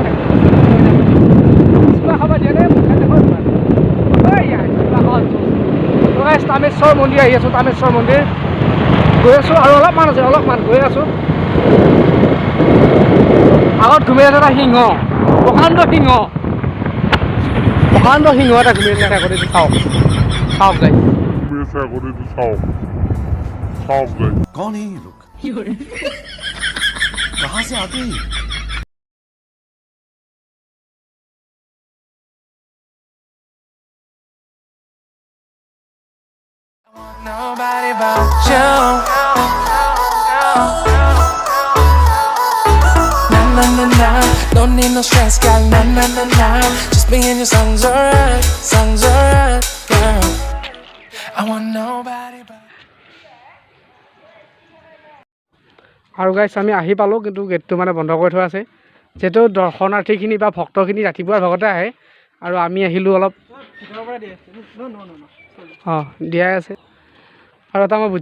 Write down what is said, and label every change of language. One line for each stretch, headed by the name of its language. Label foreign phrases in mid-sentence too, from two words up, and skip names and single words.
Assamese: কিবা খাব দিয়ে নে তামেশ্বৰ মন্দিৰ আহি আছোঁ তামেশ্বৰ মন্দিৰ গৈ আছোঁ আৰু অলপমান গৈ আছোঁ আগত ঘূমি আছে এটা সিংহ প্ৰকাণ্ড সিংহ এটা ঘূমি আছে আগতে চাওক গাইজ
Hindi: कौन है ये लोग कहाँ से आते हैं
English: Nobody but you. Na na na na, don't need no stress, girl. Na na na na, just be in your songs alright, girl. I want nobody but.
Assamese: আৰু গাইছ আমি আহি পালোঁ কিন্তু গেটটো মানে বন্ধ কৰি থোৱা আছে যিহেতু দৰ্শনাৰ্থীখিনি বা ভক্তখিনি ৰাতিপুৱাৰ ভাগতে আহে আৰু আমি আহিলোঁ অলপ অঁ দিয়াই আছে আৰু এটা মই বুজি